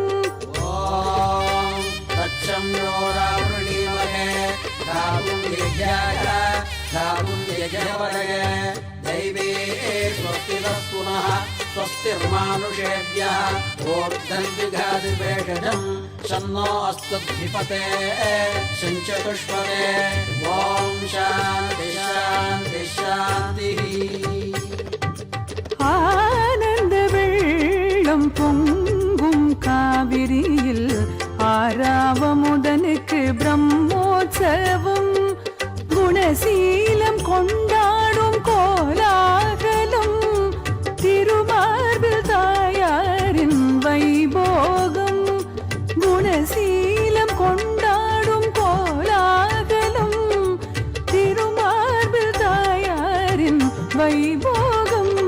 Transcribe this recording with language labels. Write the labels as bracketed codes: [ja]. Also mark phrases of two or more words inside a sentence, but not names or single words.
[sa] स्वस्तिर्मानुषेभ्यः ऊर्ध्वन्विघादिवेषजं शन्नो अस्तुद्धिपते सञ्चतुष्पदे ॐ शान्ति शान्ति शान्तिः [ta] ஆனந்த வெள்ளம் பொங்கும் காவிரியில் ஆராவமுதனுக்கு பிரம்மோற்சவம் குணசீலம் கொண்டாடும் கோலாகலம் திருமார்பில் தாயாரின் வைபோகம் குணசீலம் கொண்டாடும் கோலாகலம் திருமார்பில் தாயாரின் வைபோகம்